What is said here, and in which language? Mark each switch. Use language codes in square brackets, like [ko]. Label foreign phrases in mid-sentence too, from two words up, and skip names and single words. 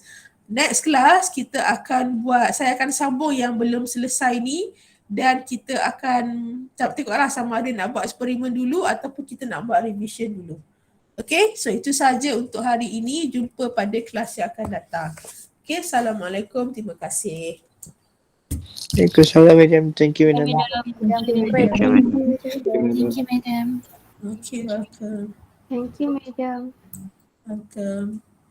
[en] Next class [ms] kita akan buat, saya akan sambung yang belum selesai ni dan kita akan tengoklah sama ada nak buat eksperimen dulu ataupun kita nak buat revision dulu. Okay, so itu saja untuk hari ini. Jumpa pada kelas yang akan datang. Okay, Assalamualaikum. Terima kasih. Waalaikumsalam, [en] madam. Thank you, madam. Thank you, madam. Thank you, madam. Okay, welcome. Thank you, madam. Welcome.